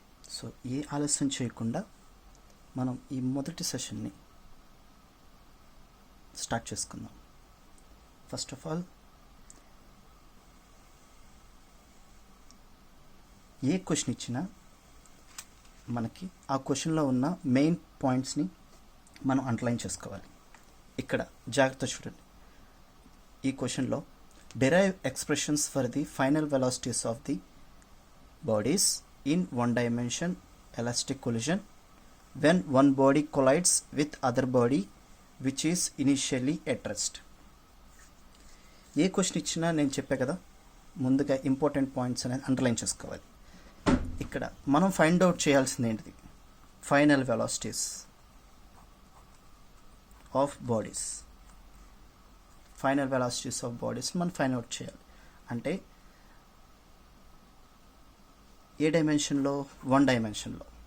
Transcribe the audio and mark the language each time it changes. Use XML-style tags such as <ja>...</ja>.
<te>So ఏ ఆలస్యం చేయకుండా మనం ఈ మొదటి సెషన్ని స్టార్ట్ చేసుకుందాం.</te> <en>first of all,</en> <te>ఏ question ఇచ్చినా మనకి ఆ క్వశ్చన్లో ఉన్న మెయిన్ పాయింట్స్ని మనం అండర్లైన్ చేసుకోవాలి. ఇక్కడ జాగ్రత్త చూడండి. ఈ క్వశ్చన్లో</te> <en>derive expressions for the final velocities of the bodies in one dimension elastic collision when one body collides with other body which is initially at rest.</en> <te>ఏ question ఇచ్చినా నేను చెప్పే కదా, ముందుగా ఇంపార్టెంట్ పాయింట్స్ అనేది అండర్లైన్ చేసుకోవాలి. ఇక్కడ మనం find out చేయాల్సింది ఏంటిది?</te> <en>Final velocities of bodies. Final velocities of bodies</en> <te>మనం ఫైండ్ అవుట్ చేయాలి. అంటే ఏ డైమెన్షన్లో? వన్ డైమెన్షన్లో.</te>